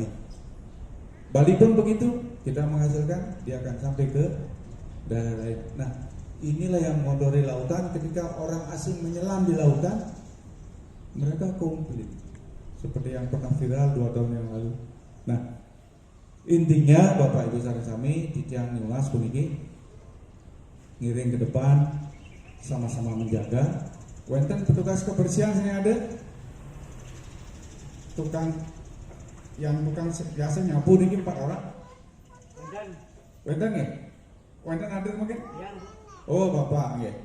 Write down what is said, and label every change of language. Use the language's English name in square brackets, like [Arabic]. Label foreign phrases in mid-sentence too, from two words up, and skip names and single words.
[Indonesian] Bali pun begitu, kita menghasilkan dia akan sampai ke daerah lain. Nah, inilah yang mengotori lautan. Ketika orang asing menyelam di lautan, mereka komplit seperti yang pernah viral 2 tahun yang lalu. Nah, intinya Bapak Ibu saudara kami di [Balinese] tiang Niulas puniki ngiring [Indonesian] ke depan, sama-sama menjaga. Wenten petugas kebersihan sini ada, tukang biasa nyapu niki 4 orang. Wenten ya? Wenten ada mungkin? Oh Bapak ya.